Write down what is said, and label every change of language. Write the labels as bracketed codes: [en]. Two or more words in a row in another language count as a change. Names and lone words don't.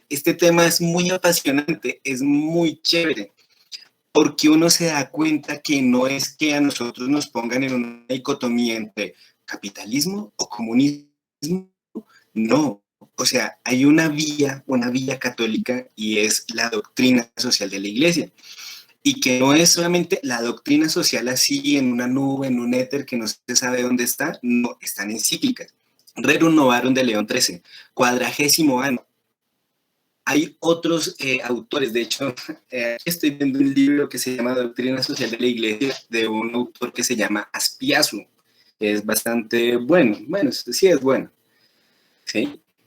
[es] Este tema es muy apasionante, es muy chévere, porque uno se da cuenta que no es que a nosotros nos pongan en una dicotomía entre capitalismo o comunismo, no. O sea, hay una vía católica y es la doctrina social de la Iglesia. Y que no es solamente la doctrina social así en una nube, en un éter que no se sabe dónde está, no, están encíclicas. Rerum Novarum de León XIII, 40º año. Hay otros autores, de hecho, estoy viendo un libro que se llama Doctrina Social de la Iglesia, de un autor que se llama Aspiazu, que es bastante bueno, sí es bueno, ¿sí?